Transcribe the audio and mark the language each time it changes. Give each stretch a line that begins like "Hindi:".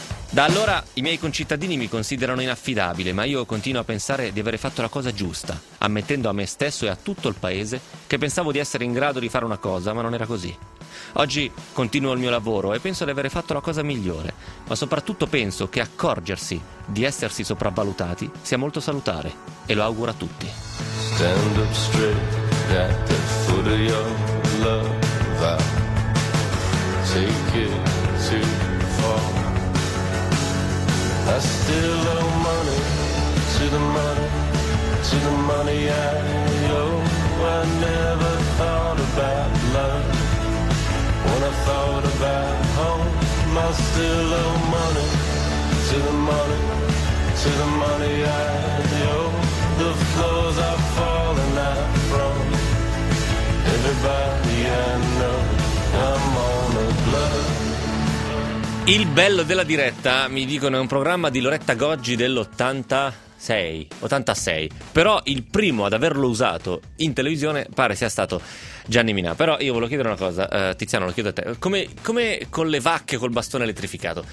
Italian: Da allora i miei concittadini mi considerano inaffidabile, ma io continuo a pensare di avere fatto la cosa giusta, ammettendo a me stesso e a tutto il paese che pensavo di essere in grado di fare una cosa, ma non era così. Oggi continuo il mio lavoro e penso di avere fatto la cosa migliore, ma soprattutto penso che accorgersi di essersi sopravvalutati sia molto salutare, e lo auguro a tutti.
English: Stand up straight at the foot of your love, take it too far. I still owe money to the money, to the money I owe. I never thought about love when I thought about home. I still owe money to the money, to the money I owe. The floors I've fallen out from, everybody I know, I'm on a blood.
Italian: Il bello della diretta, mi dicono, è un programma di Loretta Goggi dell'86, 86. Però il primo ad averlo usato in televisione pare sia stato Gianni Minà. Però io volevo chiedere una cosa, Tiziano, lo chiedo a te. Come con le vacche col bastone elettrificato?